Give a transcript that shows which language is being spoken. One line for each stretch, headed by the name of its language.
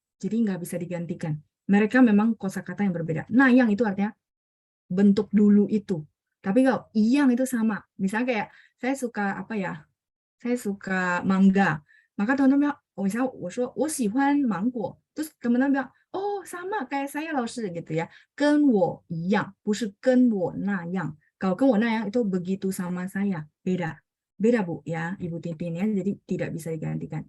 Indonesian: Jadi nggak bisa digantikan. Mereka memang kosakata yang berbeda. Nah, yang itu artinya bentuk dulu itu. Tapi kalau yang itu sama. Misalnya kayak saya suka apa ya? Saya suka mangga. Maka teman-teman bilang, misalnya, 我喜欢芒果. Terus teman-teman bilang, oh sama kayak saya Laoshi gitu ya.
Chinese: 跟我一样，不是跟我那样.
Indonesian: Kalau ke warna yang itu begitu sama saya, beda. Beda Bu ya, Ibu Tintin ya, jadi tidak bisa digantikan.